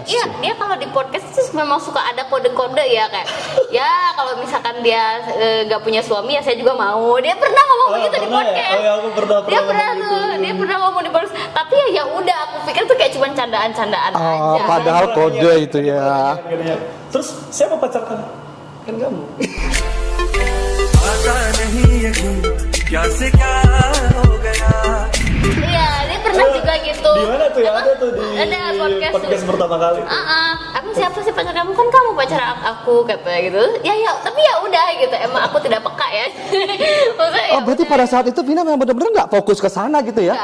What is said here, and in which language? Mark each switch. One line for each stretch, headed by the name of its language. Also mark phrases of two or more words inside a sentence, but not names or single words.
Indonesian: Iya, dia kalau di podcast itu memang suka ada kode-kode ya kayak ya kalau misalkan dia nggak punya suami ya saya juga mau. Dia pernah ngomong begitu di podcast. Oh ya, aku pernah Dia pernah ngomong tuh, gitu. dia pernah ngomong di podcast. Tapi ya udah, aku pikir tuh kayak cuma candaan-candaan aja. Padahal kode itu ya. Terus siapa pacar kamu? Kan kamu.
Hindi: आता नहीं यकीन क्या से क्या हो गया
Indonesian: Iya, dia pernah juga gitu. Di mana tuh ya? Ada tuh di ada podcast pertama kali. Aku siapa sih pacar kamu? Kan kamu pacar aku kata gitu. Ya tapi ya udah gitu. Emang aku tidak peka ya. Maksudnya, ya Oh berarti udah. pada saat itu Vina memang benar-benar nggak fokus ke sana gitu ya?